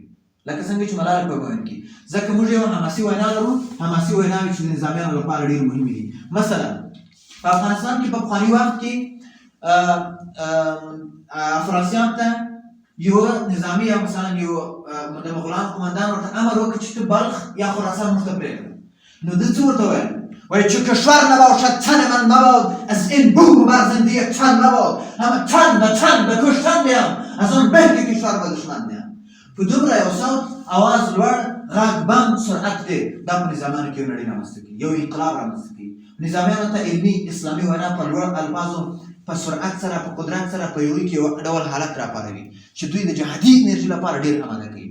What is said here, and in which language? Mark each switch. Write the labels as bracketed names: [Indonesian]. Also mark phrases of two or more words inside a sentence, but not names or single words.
[Pashto] لکه څنګه چې ملالۍ په بیان کې، ځکه موږ یو حماسي وینا لرو، حماسي ویناوې چې د نظامیانو لپاره ډېر مهمې دي. مثلا په افغانستان کې په پخواني وخت کې افراسیاب ته یو نظامي یا مثلا یو د مغولان قمندان ورته امر وکړ چې ته بلخ یا خراسان موږ ته پرېږده. نو ده څه ورته ویل؟ [Persian] وایي چه کشور نباشد تن من مباد، از این بوم بر زنده تن مباد، همه تن به تن به کشتن بیام، از آن به که کشور به دشمن بیام. [Pashto] په دومره یو صوت، اواز لوړ، غږ بند، سرعت دی. دا په نظامیانو کې یو نړۍ رامنځته کوي، یو انقلاب رامنځته کوي. نظامیانو ته علمي اسلامي وینا په لوړ الفاظو، په سرعت سره، په قدرت سره په یوه کې یو ډول حالت راپاروي چې دوی د جهادي انرژي لپاره ډېر اماده کوي.